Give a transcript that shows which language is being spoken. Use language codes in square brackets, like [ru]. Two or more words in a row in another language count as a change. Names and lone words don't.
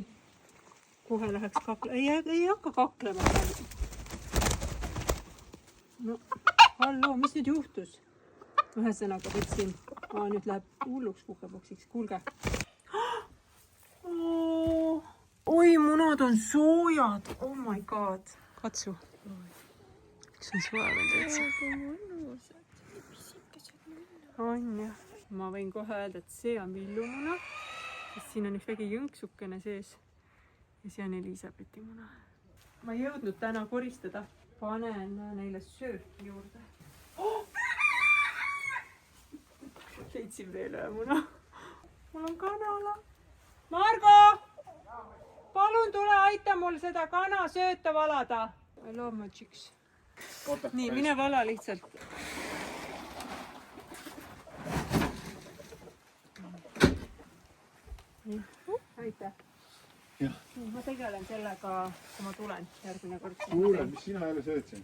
[et] Kohe läheks kaklema. Ei hakka kaklema. No, halloo, mis nüüd juhtus? Ühesõnaga võtsin. Nüüd läheb hulluks kukepoksiks. Kuulge. Oi, oi, munad on soojad. [en] Oh my god. [et] Katsu. Kas on soe veel täitsa? On jah. Ma võin kohe öelda, et see on villumuna. Sest siin on üks väike jõnksukene sees. Ja see on Elisabethi muna. Ma ei jõudnud täna koristada. Panen neile sööki juurde. Oh! Leidsin veel ühe muna. Mul on kanala. Margo! Palun tule aita mul seda kana sööta valada. [en] I love my chicks. [et] Nii, mine vala lihtsalt. Aitäh. Ma tegelen sellega, kui ma tulen järgmine kord. Kuule, mis sina jälle sööd siin?